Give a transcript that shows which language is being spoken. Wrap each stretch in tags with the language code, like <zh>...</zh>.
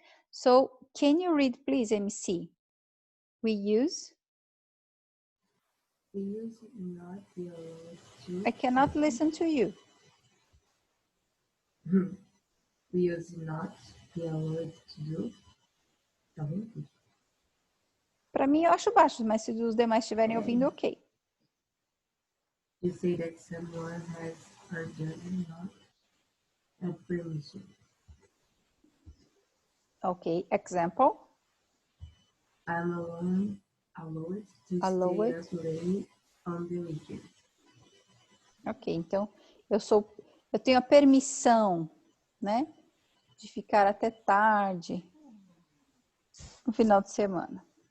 <en>So can you read, please, MC? We use? We use not be allowed to. I cannot listen to you. We use not be allowed to do.</en> <pt>Tá bom? Para mim eu acho baixo, mas se os demais estiverem ouvindo, ok.</pt> <en>You say that someone has or does not have permission. Ok, example. I'm allowed to Allowed. stay up late on the weekend.</en> <pt>Ok, então eu tenho a permissão, né, de ficar até tarde no final de semana.</pt>